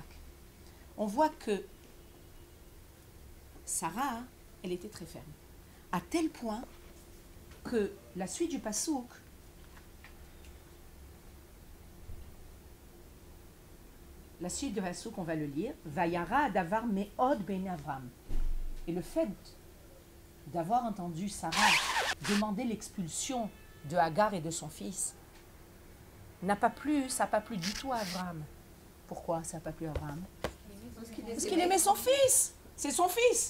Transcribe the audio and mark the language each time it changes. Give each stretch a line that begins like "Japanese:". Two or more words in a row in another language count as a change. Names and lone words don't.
French: On voit que Sarah, elle était très ferme. À tel point que la suite du pasouk, on va le lire,
Hebrew: וירע הדבר מאד בעיני אברם.
French: Et le fait d'avoir entendu Sarah demander l'expulsion de Hagar et de son fils, ça n'a pas plu du tout à Avram. Pourquoi ça n'a pas plu à Avram? Parce qu'il aimait son fils. C'est son fils.